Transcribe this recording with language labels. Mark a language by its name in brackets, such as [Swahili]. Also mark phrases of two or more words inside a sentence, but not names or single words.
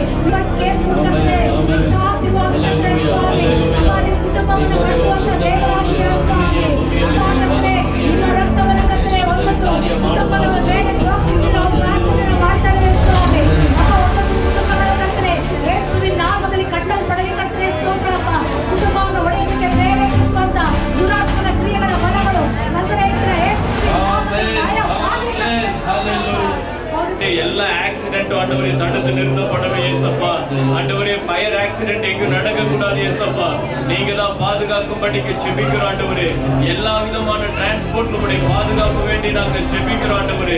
[Kannada] ನಿಮ್ಮ ಕೇಸ್ ಹೆಚ್ಚಾಗಿರುವಾಗ ಕರ್ತರೆ ಸ್ವಾಮಿ ನಿಮ್ಮ ಕುಟುಂಬವನ್ನು ಕಟ್ಟುವಂತ ದೇವರಾಗಿರೋ ಸ್ವಾಮಿ ನಿಮ್ಮ ರಕ್ತವನ್ನು ಕರ್ತರೆ ಕುಟುಂಬದ ಬೇಗ ಸುರಕ್ಷಿಸಿ ನಾವು ಪ್ರಾರ್ಥನೆ ಮಾಡ್ತಾ ಇದ್ದೇವೆ ಸ್ವಾಮಿ. ಅಪ್ಪ ಒಂದೊಂದು ಕುಟುಂಬಗಳ ಕರ್ತರೆ ಯೇಸುವಿನ ನಾಮದಲ್ಲಿ ಕಟ್ಟಲ್ಪಡಲಿ ಕರ್ತರೆ ಸ್ತೋತ್ರಪ್ಪ. ಕುಟುಂಬವನ್ನು ಒಡೆಯಲಿಕ್ಕೆ ಪ್ರೇರೇಪಿಸುವಂತ ದುರಾತ್ಮನ ಕ್ರಿಯೆಗಳ ಬಲಗಳು ನಜರೇತಿನ [Tamil] எல்லா ஆக்சிடென்ட் ஆண்டவரே தடுத்து நிறுத்தப்படவே ஏசப்பா. ஆண்டவரே [English] fire accident [Tamil] எங்கும் நடக்க கூடாது ஏசப்பா. நீங்க தான் பாதுகாக்கும்படிக்கு ஜெபிக்கிறோம் ஆண்டவரே. எல்லா விதமான டிரான்ஸ்போர்ட் உடைய பாதுகாப்பு வேண்டி நாங்கள் ஜெபிக்கிறோம் ஆண்டவரே.